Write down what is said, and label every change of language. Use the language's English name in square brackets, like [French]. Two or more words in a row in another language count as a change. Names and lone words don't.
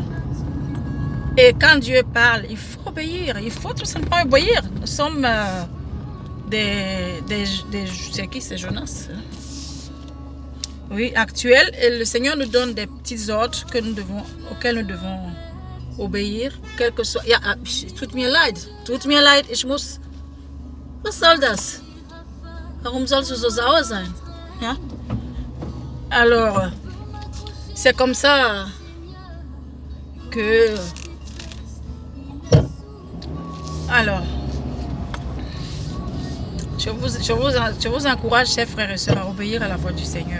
[French] Et quand Dieu parle, il faut obéir, il faut tout simplement obéir. Nous sommes c'est qui, c'est Jonas? Oui, actuels. Et le Seigneur nous donne des petits ordres auxquels nous devons obéir, quel que soit. [German] Ja, tut mir leid, ich muss. Was soll das? Warum sollst du so sauer sein? Ja? [French] Alors, c'est comme ça que... Alors, je vous encourage, chers frères et sœurs, à obéir à la voix du Seigneur.